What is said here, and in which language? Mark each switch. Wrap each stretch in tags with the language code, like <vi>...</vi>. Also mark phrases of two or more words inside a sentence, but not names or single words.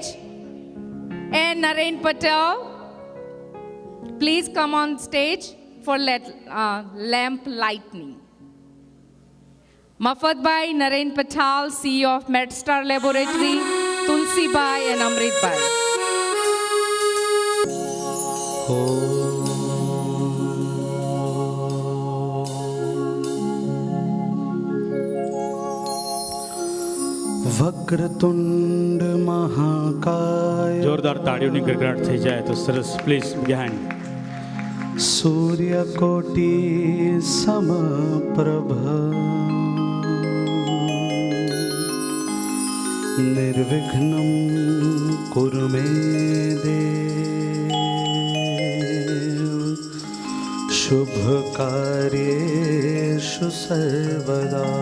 <en>And Naren Patel, please come on stage for lamp lighting. Mafat Bhai, Naren Patel, CEO of MedStar Laboratory, Tulsi Bhai and Amrit Bhai.</en> <sa>वक्रतुंड महाकाय</sa> <hi>जोरदार ताड़ियों गड़गड़ाहट</hi> <gu>થઈ જાય તો સરસ</gu> <en>please behind</en> <sa>सूर्यकोटि समप्रभ निर्विघ्नं कुरु मे देव शुभ कार्येषु सर्वदा</sa>